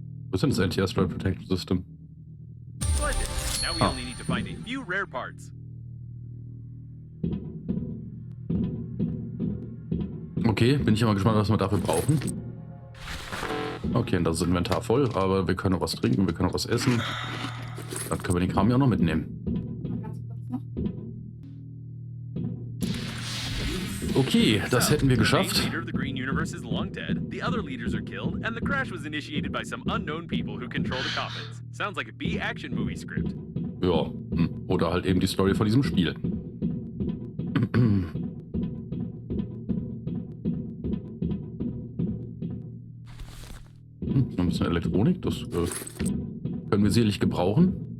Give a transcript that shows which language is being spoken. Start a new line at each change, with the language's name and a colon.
German: Was ist denn das Anti-Asteroid Protection System?
English: Splendid. Now we only need to find a few rare parts.
German: Okay, bin ich mal gespannt, was wir dafür brauchen. Okay, und das ist Inventar voll, aber wir können noch was trinken, wir können noch was essen. Dann können wir den Kram ja auch noch mitnehmen. Okay, das hätten wir geschafft.
English: The main leader of the Green Universe is long dead, the other leaders are killed, and the crash was initiated by some unknown people who control the coffins. Sounds like a B-action movie script.
German: Ja, oder halt eben die Story von diesem Spiel. Noch ein bisschen Elektronik, das können wir sicherlich gebrauchen.